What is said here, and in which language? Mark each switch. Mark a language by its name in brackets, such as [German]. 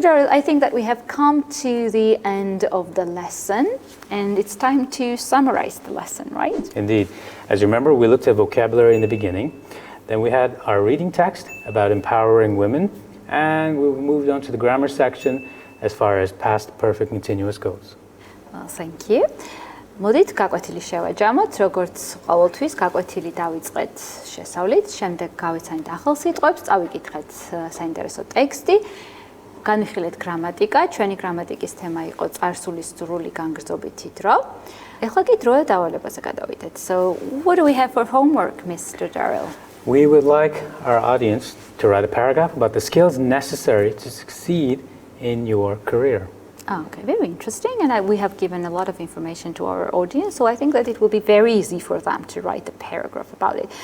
[English] Derill, I think that we have come to the end of the lesson, and it's time to summarize the lesson, right? Indeed. As you remember, we looked at vocabulary in the beginning. Then we had our reading text about empowering women, and we moved on to the grammar section as far as past perfect continuous goes. Well, thank you. [Georgian] მოდით გაკვეთილი შევაჯამოთ, როგორც ყოველთვის გაკვეთილი დავიწყეთ შესავლით, შემდეგ გავიცანით ახალ სიტყვებს, წავიკითხეთ საინტერესო ტექსტი, განვიხილეთ გრამატიკა, ჩვენი გრამატიკის თემა იყო წარსულის სრული განგრძობითი დრო. ეხლა კი დროა დავალებაზე გადავიდეთ. [English] So, what do we have for homework, Mr. Derill? We would like our audience to write a paragraph about the skills necessary to succeed in your career. Okay, very interesting, and we have given a lot of information to our audience, so I think that it will be very easy for them to write a paragraph about it.